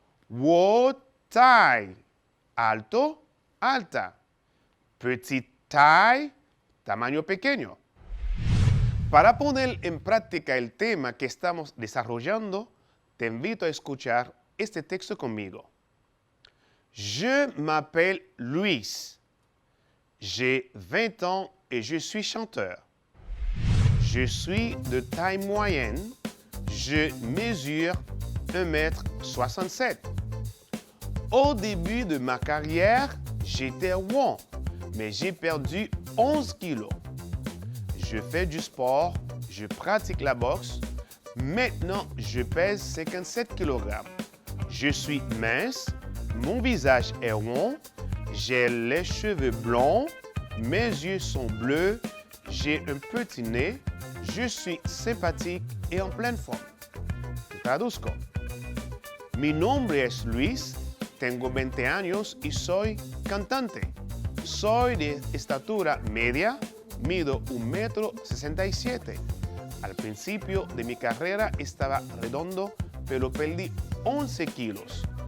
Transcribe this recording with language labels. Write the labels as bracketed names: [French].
[French] Haute taille, [Spanish] alto, alta. [French] Petite taille, [Spanish] tamaño pequeño. Para poner en práctica el tema que estamos desarrollando, te invito a escuchar este texto conmigo. [French] Je m'appelle Luis. J'ai 20 ans et je suis chanteur. Je suis de taille moyenne. Je mesure 1,67 m. Au début de ma carrière, j'étais rond, mais j'ai perdu 11 kilos. Je fais du sport, je pratique la boxe. Maintenant, je pèse 57 kg. Je suis mince, mon visage est rond, j'ai les cheveux blonds, mes yeux sont bleus, j'ai un petit nez, je suis sympathique et en pleine forme. [Spanish] Te traduzco. Mi nombre es Luis, tengo 20 años y soy cantante. Soy de estatura media, mido 1,67 m. Al principio de mi carrera estaba redondo, pero perdí 11 kilos.